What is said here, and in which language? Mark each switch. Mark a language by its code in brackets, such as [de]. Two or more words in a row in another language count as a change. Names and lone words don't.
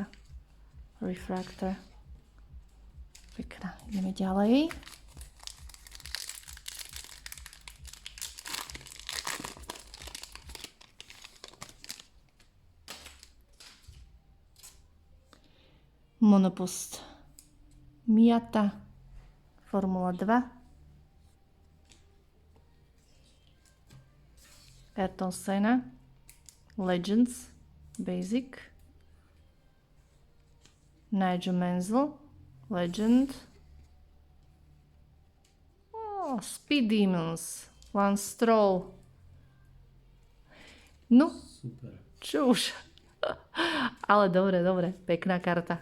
[sk] Refractor. Pekná. Ideme ďalej. Monopost Miata. Formula 2. Ayrton Senna. Legends. Basic. Nigel Mansell, Legend. Speed Demons, Lance Stroll. No, Super. čo už. Ale dobre, pekná karta.